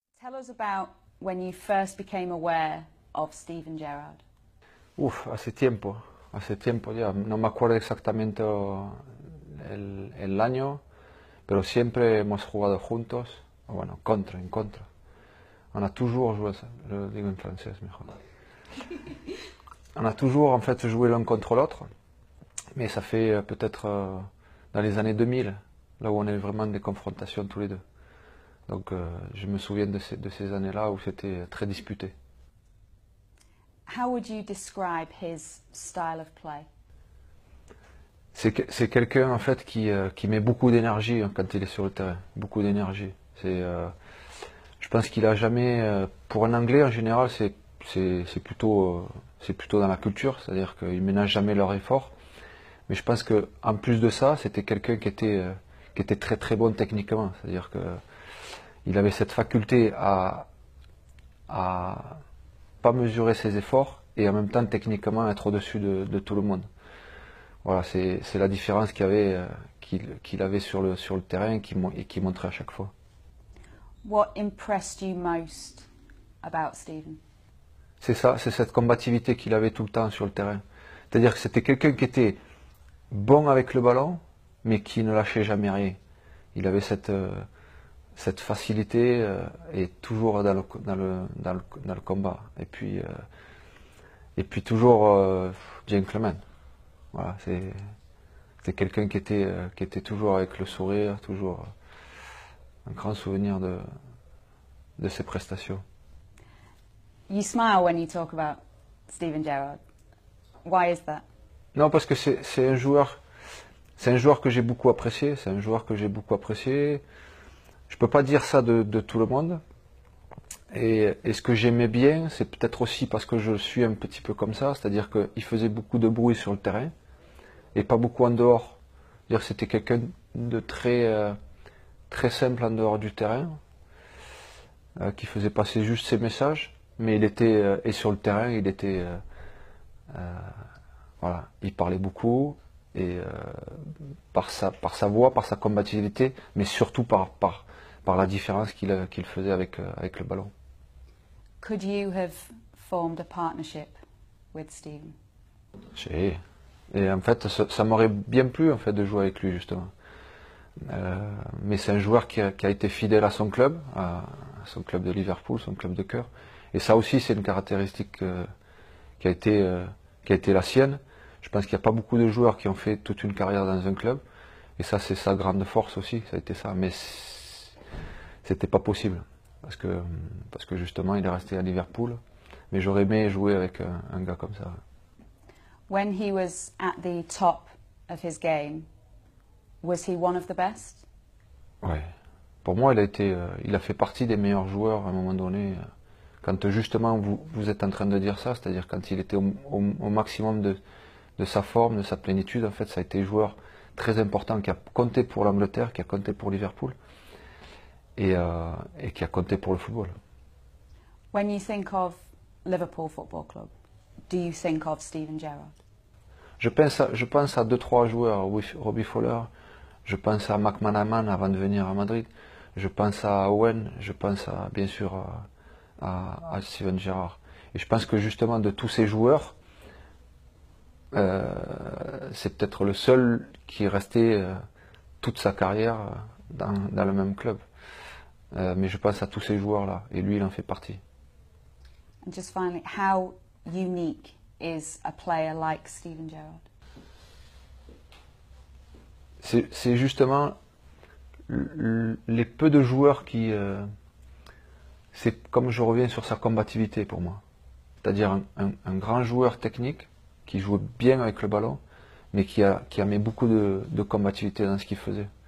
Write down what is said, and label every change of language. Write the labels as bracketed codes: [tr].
[en] Tell us about when you first became aware of Steven Gerrard. [es] Uf, hace tiempo ya, no me acuerdo exactamente el año, pero siempre hemos jugado juntos, bueno, en contra. [fr] On a toujours joué, je le [es] digo [fr] en français [es] mejor. [fr] On a toujours en fait joué l'un contre l'autre, mais ça fait peut-être dans les années 2000, là où on a eu vraiment des confrontations tous les deux. Donc je me souviens de ces années-là où c'était très disputé. [en] How would you describe his style of play? [fr] C'est quelqu'un en fait qui met beaucoup d'énergie quand il est sur le terrain, beaucoup d'énergie. Je pense qu'il a jamais, pour un Anglais en général, c'est plutôt dans la culture, c'est-à-dire qu'ils ménagent jamais leur effort. Mais je pense que en plus de ça, c'était quelqu'un qui était très très bon techniquement, c'est-à-dire que il avait cette faculté à pas mesurer ses efforts et en même temps techniquement être au-dessus de tout le monde. Voilà, c'est la différence qu'il avait sur le terrain et qui montrait à chaque fois. [en] What impressed you most about Steven? [fr] C'est ça, c'est cette combativité qu'il avait tout le temps sur le terrain. C'est-à-dire que c'était quelqu'un qui était bon avec le ballon, mais qui ne lâchait jamais rien. Il avait cette facilité et toujours dans le combat. Et puis toujours gentleman. Voilà, c'est quelqu'un qui était toujours avec le sourire, toujours un grand souvenir de ses prestations. [en] You smile when you talk about Steven Gerrard. Why is that? [fr] Non, parce que c'est un joueur que j'ai beaucoup apprécié. C'est un joueur que j'ai beaucoup apprécié. Je peux pas dire ça de tout le monde. Et ce que j'aimais bien, c'est peut-être aussi parce que je suis un petit peu comme ça, c'est-à-dire qu'il faisait beaucoup de bruit sur le terrain et pas beaucoup en dehors. C'est-à-dire que c'était quelqu'un de très simple en dehors du terrain, qui faisait passer juste ses messages, mais il était et sur le terrain, il était voilà, il parlait beaucoup et par sa voix, par sa combativité, mais surtout par la différence qu'il faisait avec le ballon. [en] Could you have formed a partnership with Steven? [fr] Et en fait, ça m'aurait bien plu en fait de jouer avec lui justement. Mais c'est un joueur qui a été fidèle à son club de Liverpool, son club de cœur. Et ça aussi, c'est une caractéristique qui a été la sienne. Je pense qu'il n'y a pas beaucoup de joueurs qui ont fait toute une carrière dans un club. Et ça, c'est sa grande force aussi, ça a été ça. Mais c'était pas possible. Parce que justement, il est resté à Liverpool. Mais j'aurais aimé jouer avec un gars comme ça. [en] When he was at the top of his game, was he one of the best? [fr] Ouais. Pour moi, il a fait partie des meilleurs joueurs à un moment donné. Quand justement vous êtes en train de dire ça, c'est-à-dire quand il était au maximum de sa forme, de sa plénitude, en fait, ça a été un joueur très important qui a compté pour l'Angleterre, qui a compté pour Liverpool et qui a compté pour le football. [en] When you think of Liverpool Football Club, do you think of Steven Gerrard? [fr] Je pense à 2-3 joueurs, Robbie Fowler, je pense à McManaman avant de venir à Madrid, je pense à Owen, je pense bien sûr à Steven Gerrard. Et je pense que justement de tous ces joueurs, c'est peut-être le seul qui est resté toute sa carrière dans le même club. Mais je pense à tous ces joueurs-là, et lui il en fait partie. [en] And just finally, how unique is a player like Steven Gerrard? [fr] C'est justement les peu de joueurs qui... c'est comme je reviens sur sa combativité pour moi. C'est-à-dire un grand joueur technique qui jouait bien avec le ballon, mais qui a mis beaucoup de combativité dans ce qu'il faisait.